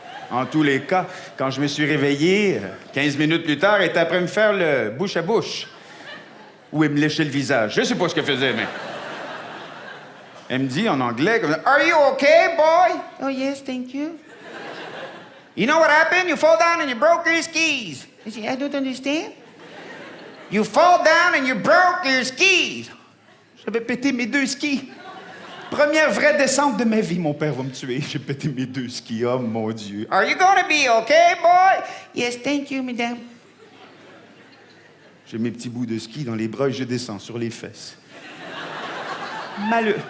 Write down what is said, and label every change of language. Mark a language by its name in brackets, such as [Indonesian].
[French] En tous les cas, quand je me suis réveillé, 15 minutes plus tard, elle était après me faire le bouche à bouche. Ou elle me léchait le visage. Je sais pas ce qu'elle faisait, mais... Elle me dit en anglais, comme, [English] Are you okay, boy? Oh, yes, thank you. You know what happened? You fall down and you broke your skis. I said, I don't understand. You fall down and you broke your skis. [French] J'avais pété mes 2 skis. Première vraie descente de ma vie, mon père va me tuer. J'ai pété mes 2 skis, oh mon Dieu. [English] Are you gonna be okay, boy? Yes, thank you, madame. [French] J'ai mes petits bouts de ski dans les bras et je descends sur les fesses. Malheureux.